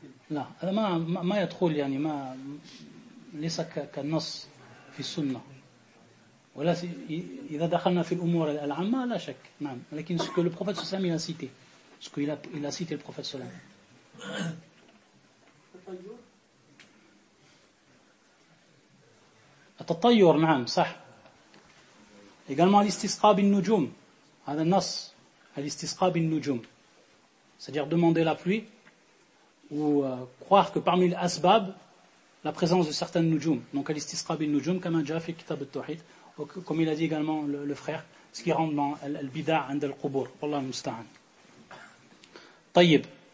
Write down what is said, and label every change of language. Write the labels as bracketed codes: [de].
[ar] لا هذا ما يدخل يعني ما ليس كالنص في السنة. ولا إذا دخلنا في الأمور العامة لا شك. نعم. [fr] لكن ce que le prophète صلى الله عليه وسلم a cité, ce qu'il a cité le prophète صلى الله عليه وسلم. [ar] التطير نعم صح. également الاستسقاء بالنجوم هذا النص. Al-istisqab al-nujum, [fr] c'est-à-dire demander la pluie ou croire que parmi les asbab la présence de certains nujum. Donc al-istisqab al-nujum comme déjà fait kitab al-tawhid comme il a dit également le frère ce qui rentre dans al-bida' and al-qubur [ar] wallah musta'an. [fr] Tayyib.